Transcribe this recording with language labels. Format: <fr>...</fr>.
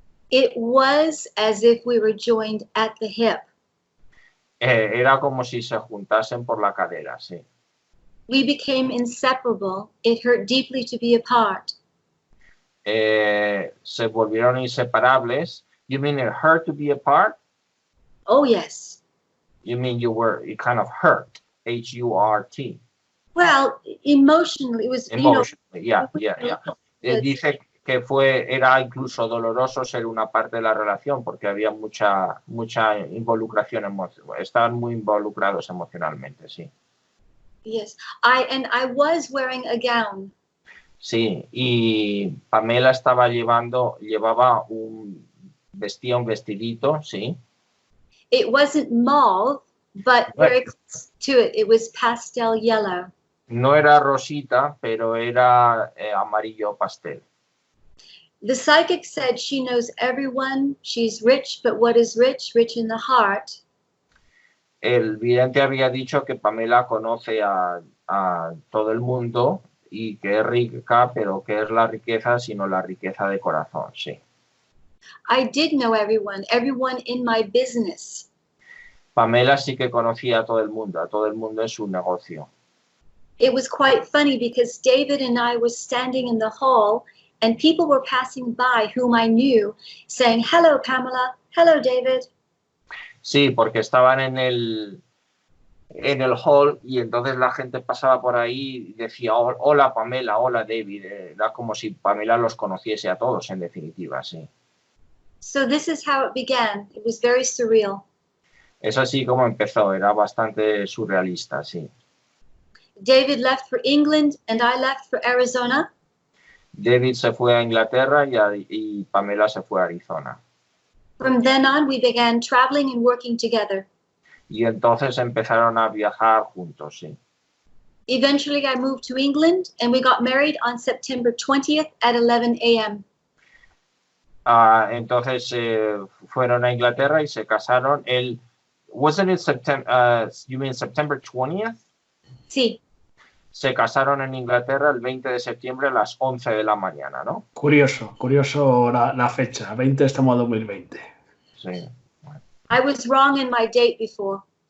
<en>It was as if we were joined at the hip.</en> <es>Era como si se juntasen por la cadera, sí.</es> <en>We became inseparable. It hurt deeply to be apart.</en> <es>Se volvieron inseparables.</es> <en>You mean it hurt to be apart? Oh, yes. You mean it kind of hurt, H-U-R-T. Well, emotionally, it was, Emotionally, yeah.</en> <es>Dice que era incluso doloroso ser una parte de la relación porque había mucha involucración emocional. Estaban muy involucrados emocionalmente, sí.</es> <en>Yes, I was wearing a gown.</en> <es>Sí, y Pamela llevaba un vestidito, sí.</es> <en>It wasn't mauve, but very close to it. It was pastel yellow.</en> <es>No era rosita, pero era amarillo pastel.</es> <en>The psychic said she knows everyone. She's rich, but what is rich? Rich in the heart.</en> <es>El vidente había dicho que Pamela conoce a todo el mundo y que es rica, pero que es la riqueza, sino la riqueza de corazón, sí.</es> <en>I did know everyone in my business.</en> <es>Pamela sí que conocía a todo el mundo en su negocio.</es> <en>It was quite funny because David and I were standing in the hall and people were passing by whom I knew saying, "Hello, Pamela. Hello, David."</en> <es>Sí, porque estaban en el hall y entonces la gente pasaba por ahí y decía, hola Pamela, hola David. Era como si Pamela los conociese a todos, en definitiva, sí.</es> <en>So this is how it began. It was very surreal.</en> <es>Es así como empezó, era bastante surrealista, sí.</es> <en>David left for England and I left for Arizona.</en> <es>David se fue a Inglaterra y Pamela se fue a Arizona.</es> <en>From then on, we began traveling and working together.</en> <es>Y entonces empezaron a viajar juntos, sí.</es> <en>Eventually, I moved to England and we got married on September 20th at 11 a.m.</en> <es>Entonces fueron a Inglaterra y se casaron.</es> <en>Wasn't it September? You mean September 20th?</en> <es>Sí. Se casaron en Inglaterra el 20 de septiembre a las 11 de la mañana, ¿no? Curioso la fecha, 20 estamos en 2020. Sí.</es> <en>I was wrong in my date before.</en>